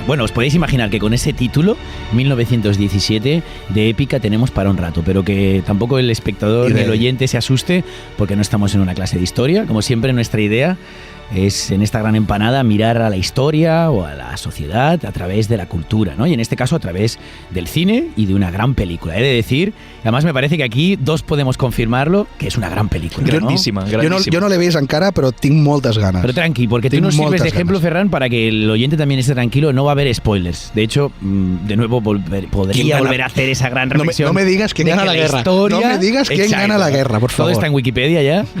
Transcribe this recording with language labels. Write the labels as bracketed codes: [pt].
[es] Bueno, os podéis imaginar que con ese título, 1917, de épica tenemos para un rato, pero que tampoco el espectador ni el oyente se asuste porque no estamos en una clase de historia. Como siempre, nuestra idea es, en esta gran empanada, mirar a la historia o a la sociedad a través de la cultura, ¿no? Y en este caso a través del cine y de una gran película. He de decir, además me parece que aquí dos podemos confirmarlo, que es una gran película, ¿no? [ca] Grandíssima. Jo no l'he vist encara, però tinc moltes ganes. [es] Pero tranqui, porque tú nos sirves de ejemplo, Ferran, para que el oyente también esté tranquilo. No va a haber spoilers. De hecho, de nuevo podría volver a hacer esa gran reflexión. No me digas quién gana la guerra. No me digas quién gana la guerra, por favor. Todo está en Wikipedia ya.